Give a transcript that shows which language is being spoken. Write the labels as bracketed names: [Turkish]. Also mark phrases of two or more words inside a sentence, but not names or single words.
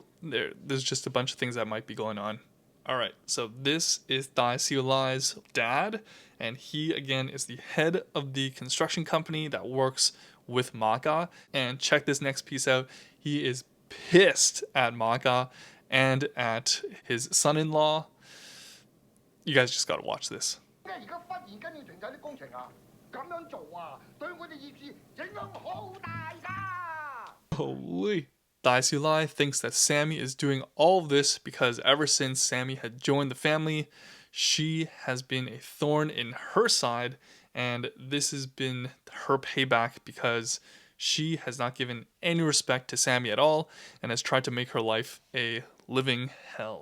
[English] There's just a bunch of things that might be going on. Alright, so this is Dai Siulai's dad, and he again is the head of the construction company that works with Maka. And check this next piece out. He is pissed at Maka and at his son-in-law. You guys just gotta watch this. [Cantonese] 咁樣做啊，對我哋業事影響好大㗎。 [English] Holy. Dai Lai thinks that Sammy is doing all of this because ever since Sammy had joined the family, she has been a thorn in her side, and this has been her payback because she has not given any respect to Sammy at all and has tried to make her life a living hell.